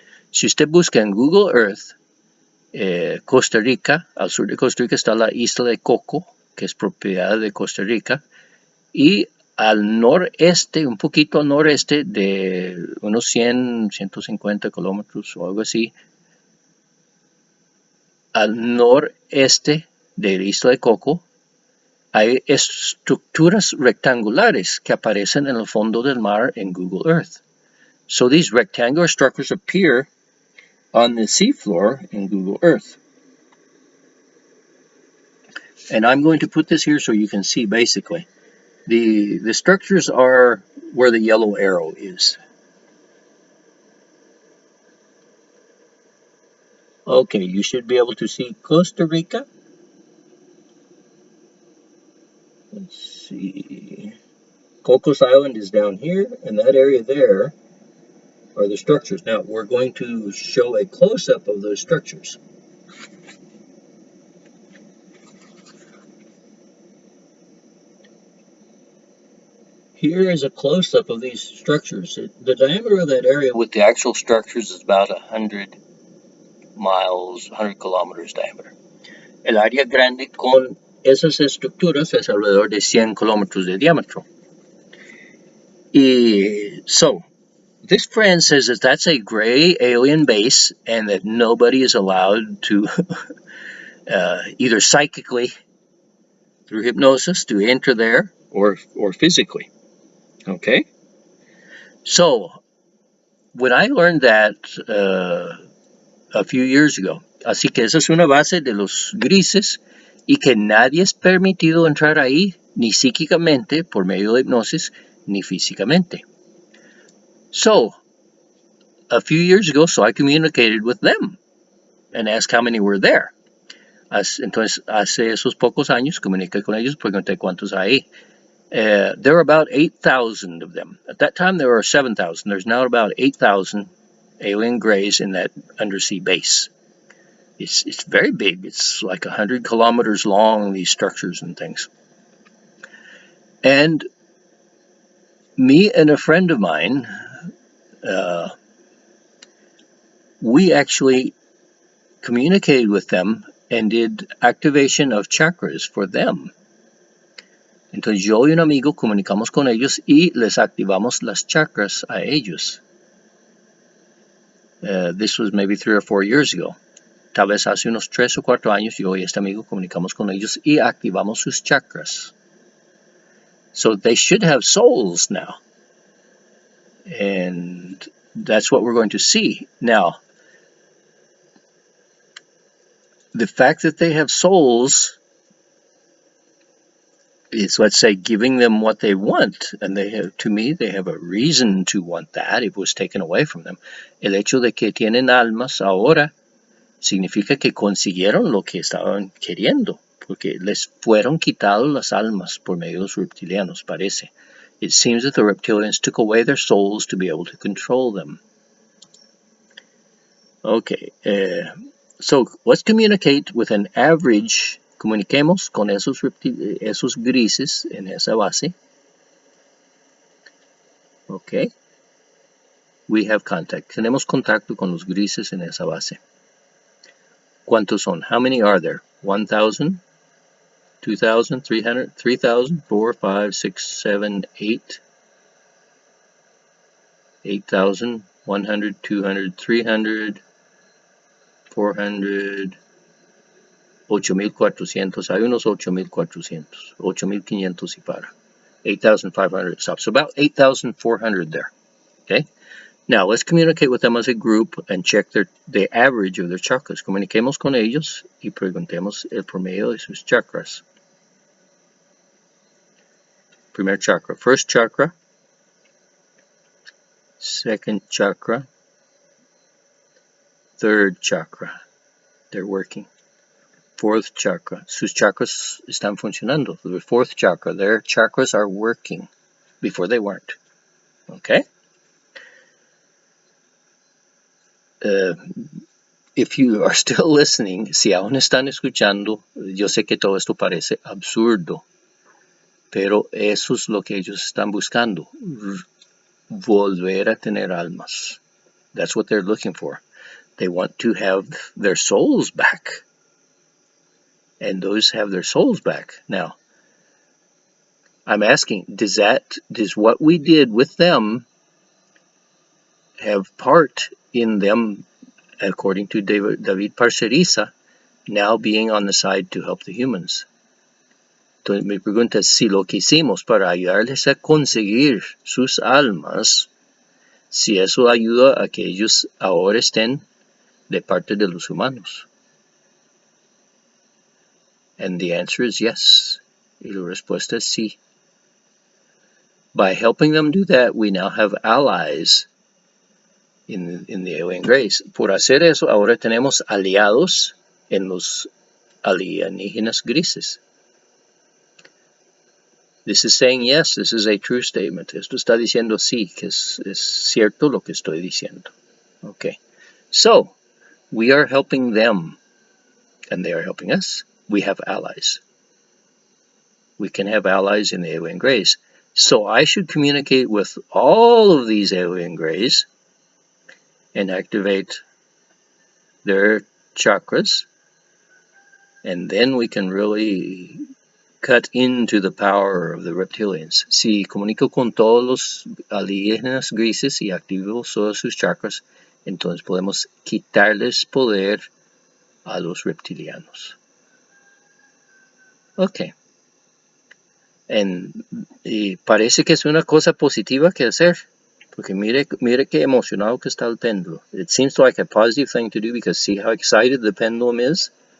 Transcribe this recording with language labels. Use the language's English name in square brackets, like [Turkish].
[Spanish] Si usted busca en Google Earth, Costa Rica, al sur de Costa Rica está la isla de Coco, que es propiedad de Costa Rica, y al noreste, un poquito al noreste de unos 100, 150 kilómetros o algo así, al noreste de la isla de Coco, hay estructuras rectangulares que aparecen en el fondo del mar en Google Earth. [English] So these rectangular structures appear on the seafloor in Google Earth. And I'm going to put this here so you can see basically. The structures are where the yellow arrow is. Okay, you should be able to see Costa Rica. Let's see. Cocos Island is down here, and that area there are the structures. Now, we're going to show a close-up of those structures. Here is a close-up of these structures. The diameter of that area with the actual structures is about 100 miles, 100 kilometers diameter. [Spanish] El área grande con esas estructuras es alrededor de 100 kilómetros de diámetro. [English] So, this friend says that that's a gray alien base and that nobody is allowed to either psychically, through hypnosis, to enter there or physically. Okay? So, when I learned that a few years ago, [Spanish] así que esa es una base de los grises y que nadie es permitido entrar ahí, ni psíquicamente, por medio de hipnosis, ni físicamente. [English] So, a few years ago, I communicated with them and asked how many were there. [Spanish] Entonces, hace esos pocos años, comuniqué con ellos, pregunté cuántos hay. [English] There are about 8,000 of them. At that time, there were 7,000. There's now about 8,000 alien grays in that undersea base. It's very big. It's like 100 kilometers long, these structures and things. And me and a friend of mine, we actually communicated with them and did activation of chakras for them. [Spanish] Entonces yo y un amigo comunicamos con ellos y les activamos las chakras a ellos. [English] This was maybe 3 or 4 years ago. [Spanish] Tal vez hace unos 3 o 4 años yo y este amigo comunicamos con ellos y activamos sus chakras. [English] So they should have souls now. And that's what we're going to see. Now, the fact that they have souls is, let's say, giving them what they want, and they have, to me, they have a reason to want that if it was taken away from them. [Spanish] El hecho de que tienen almas ahora significa que consiguieron lo que estaban queriendo, porque les fueron quitados las almas por medio de los reptilianos, parece. [English] It seems that the reptilians took away their souls to be able to control them. Okay, so let's communicate with an average. [Spanish] Comuniquemos con esos grises en esa base. [English] Okay. We have contact. [Spanish] Tenemos contacto con los grises en esa base. ¿Cuántos son? [English] How many are there? 1,000, 2,000, 300, 3,000, 4, 5, 6, 7, 8, 8,000, 100, 200, 300, 400, 8,400. [Spanish] Hay unos 8,400, 8,500 y para. [English] 8,500 stops. So about 8,400 there. Okay. Now let's communicate with them as a group and check the average of their chakras. [Spanish] Comuniquemos con ellos y preguntemos el promedio de sus chakras. Primer chakra. [English] First chakra. Second chakra. Third chakra. They're working. Fourth chakra. [Spanish] Sus chakras están funcionando. [English] The fourth chakra. Their chakras are working. Before they weren't. Okay? If you are still listening, [Spanish] si aún están escuchando, yo sé que todo esto parece absurdo, pero eso es lo que ellos están buscando. Volver a tener almas. [English] That's what they're looking for. They want to have their souls back. And those have their souls back. Now, I'm asking, does what we did with them have part in them, according to David Parceriza, now being on the side to help the humans? [Spanish] Entonces mi pregunta es, si lo que hicimos para ayudarles a conseguir sus almas, si eso ayuda a que ellos ahora estén de parte de los humanos. [English] And the answer is yes. [Spanish] Y la respuesta es sí. [English] By helping them do that, we now have allies in the alien race. [Spanish] Por hacer eso, ahora tenemos aliados en los alienígenas grises. [English] This is saying yes, this is a true statement. [Spanish] Esto está diciendo sí, que es cierto lo que estoy diciendo. [English] Okay. So, we are helping them, and they are helping us. We have allies. We can have allies in the alien grays. So I should communicate with all of these alien grays and activate their chakras, and then we can really cut into the power of the reptilians. [Spanish] Si comunico con todos los alienígenas grises y activo todos sus chakras, entonces podemos quitarles poder a los reptilianos. Ok. Y parece que es una cosa positiva que hacer. Porque mire qué emocionado que está el péndulo. [English] It seems like a positive thing to do because see how excited the pendulum is?